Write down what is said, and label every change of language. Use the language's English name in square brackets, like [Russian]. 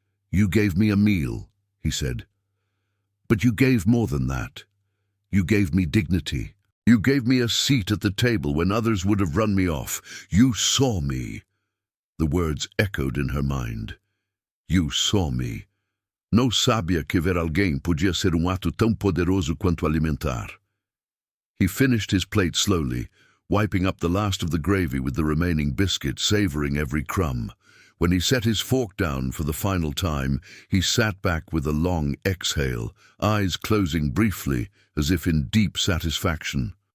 [English] You gave me a meal, he said. But you gave more than that. You gave me dignity. You gave me a seat at the table when others would have run me off. You saw me. The words echoed in her mind. You saw me. [Portuguese] Não sabia que ver alguém podia ser ato tão poderoso quanto alimentar. [English] He finished his plate slowly, wiping up the last of the gravy with the remaining biscuit, savoring every crumb. When he set his fork down for the final time, he sat back with a long exhale, eyes closing briefly, as if in deep satisfaction.